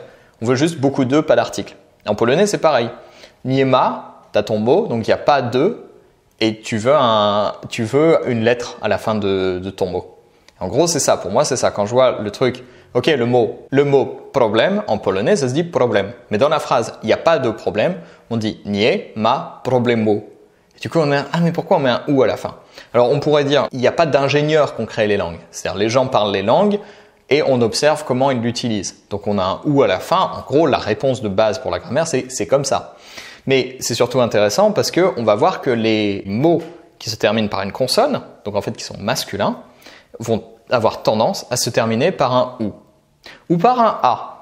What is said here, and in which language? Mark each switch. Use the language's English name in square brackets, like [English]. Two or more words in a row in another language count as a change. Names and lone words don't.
[French] On veut juste beaucoup de, pas d'article. En polonais, c'est pareil. [Polish] Nie ma, [French] tu as ton mot, donc il n'y a pas de, et tu veux une lettre à la fin de ton mot. En gros, c'est ça. Pour moi, c'est ça. Quand je vois le truc, ok, le mot problème, en polonais, ça se dit problème. Mais dans la phrase, il n'y a pas de problème, on dit [Polish] nie ma problemu. [French] Et du coup, on met mais pourquoi on met un ou à la fin? Alors, on pourrait dire, il n'y a pas d'ingénieur qu'on crée les langues. C'est-à-dire, les gens parlent les langues et on observe comment ils l'utilisent. Donc, on a un ou à la fin. En gros, la réponse de base pour la grammaire, c'est comme ça. Mais c'est surtout intéressant parce qu'on va voir que les mots qui se terminent par une consonne, donc en fait qui sont masculins, vont avoir tendance à se terminer par un ou par un a.